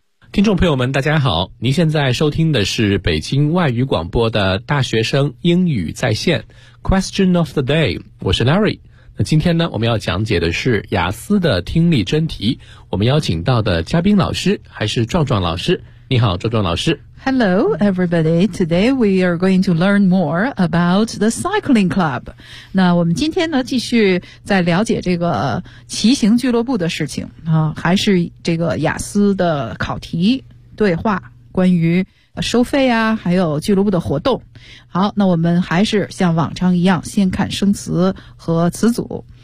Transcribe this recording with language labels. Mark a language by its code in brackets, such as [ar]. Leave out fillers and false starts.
[zh] 听众朋友们大家好，您现在收听的是北京外语广播的大学生英语在线 [en] Question of the day， [zh] 我是 Larry。那今天呢，我们要讲解的是雅思的听力真题，我们邀请到的嘉宾老师还是壮壮老师。你好壮壮老师。 [en] Hello everybody, today we are going to learn more about the cycling club。 [zh] 那我们今天呢继续在了解这个骑行俱乐部的事情啊，还是这个雅思的考题对话，关于收费啊还有俱乐部的活动。好，那我们还是像往常一样先看生词和词组。